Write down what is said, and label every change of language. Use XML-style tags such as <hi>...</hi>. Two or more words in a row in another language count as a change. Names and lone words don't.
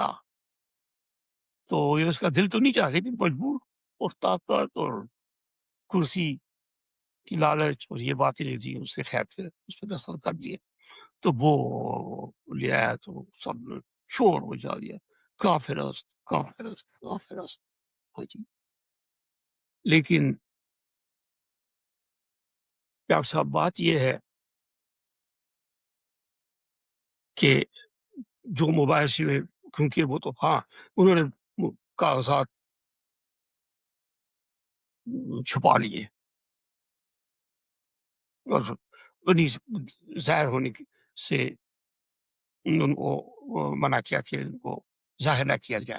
<ur>تو یہ اس کا دل تو نہیں چاہ لیکن مجبور، اور طاقت اور کرسی کی لالچ اور یہ باتیں نہیں تھی اس کے، خیر پھر اس پہ دستخط کر دیے. تو وہ لے آیا تو سب نے شور مچا دیا،</ur> <fa>کافر است، کافر است، کافر است.</fa> <ur>ہاں جی. لیکن ڈاکٹر صاحب بات یہ ہے کہ جو مباحثے میں، کیونکہ وہ تو ہاں انہوں نے کاغذات چھپا لیے اور انہیں ظاہر ہونے سے ان کو منع کیا کہ ان کو ظاہر نہ کیا جائے.</ur>